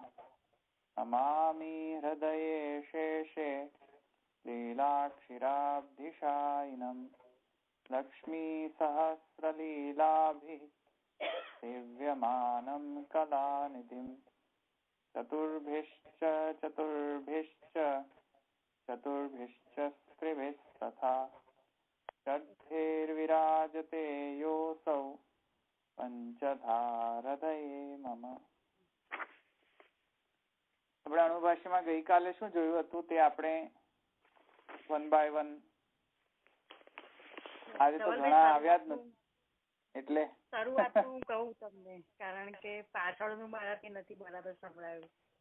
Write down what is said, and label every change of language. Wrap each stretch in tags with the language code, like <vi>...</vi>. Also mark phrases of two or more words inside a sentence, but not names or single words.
<sa>नमामि हृदये शेषे लीलाक्षिराब्धिशायिनं लक्ष्मीसहस्रलीलाभिः सेव्यमानं कलानिधिम् चतुर्भिश्च स्त्रिभिस्तथा षड्भिर्विराजते योऽसौ પંચધારદયે મમ।</sa> <gu>આપણે અનુભાષ્યમાં ગઈકાલે શું જોયું હતું તે આપણે 1 by 1 આજે તો ઘણા આવ્યા જ નથી એટલે શરૂઆતનું કહું તમને, કારણ કે પાછળનું મારાથી નથી બરાબર સંભળાયું.</gu>